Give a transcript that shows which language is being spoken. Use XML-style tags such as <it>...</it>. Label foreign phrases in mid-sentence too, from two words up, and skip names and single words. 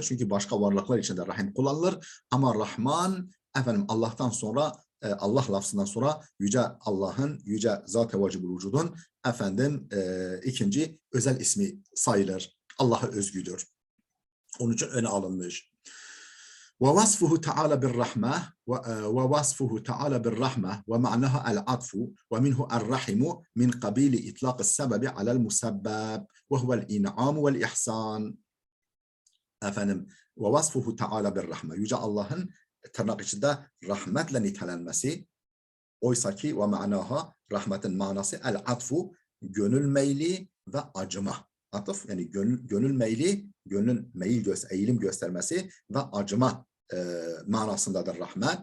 <tr>Çünkü başka varlıklar için de Rahim kullanılır. Ama Rahman Allah'tan sonra, Allah lafzından sonra yüce Allah'ın, yüce zat-ı vacibul vücudun ikinci özel ismi sayılır. Allah'a özgüdür. Onun için öne alınmış.</tr> <ar>ووصفه تعالى بالرحمة ووصفه تعالى بالرحمة ومعناها العطف ومنه الرحم من قبيل إطلاق السبب على المسبب وهو الإنعام والإحسان. ووصفه تعالى بالرحمة.</ar> <tr>Yüce Allah'ın tırnak içinde rahmetle nitelenmesi. Oysa ki</tr> <ar>ومعناها,</ar> <tr>rahmetin manası el-atfu, gönül meyli ve acıma. Atıf yani gönül meyli, eğilim göstermesi ve acıma manasındadır rahmet.</tr>